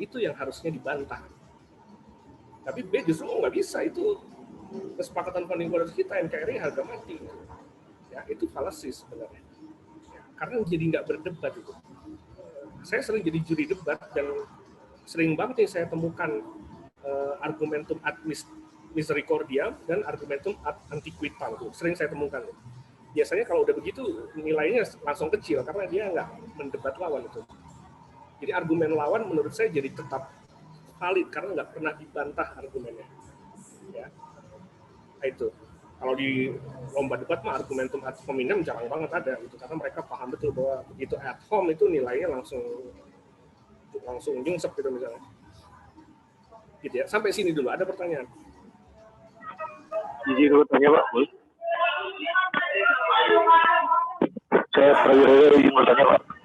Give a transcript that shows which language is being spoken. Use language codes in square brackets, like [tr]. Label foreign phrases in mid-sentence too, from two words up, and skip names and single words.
[id] Itu yang harusnya dibantah. Tapi B justru nggak bisa, itu kesepakatan [en] founding fathers [id] kita, NKRI harga mati. Ya, itu falasi sebenarnya. Ya, karena jadi nggak berdebat itu. Saya sering jadi juri debat dan sering banget nih saya temukan [la] argumentum ad misericordiam [id] dan [la] argumentum ad antiquitam [id] itu sering saya temukan. Biasanya kalau udah begitu nilainya langsung kecil karena dia nggak mendebat lawan itu. Jadi argumen lawan menurut saya jadi tetap valid karena nggak pernah dibantah argumennya. Ya. Nah, itu. Kalau di lomba debat mah [la] argumentum ad hominem [id] jarang banget ada gitu karena mereka paham betul bahwa begitu [la] ad hom [id] itu nilainya langsung nyungsep gitu misalnya. Gitu ya. Sampai sini dulu ada pertanyaan. Izin dulu tanya Pak, boleh? Saya Prawira izin bertanya Pak.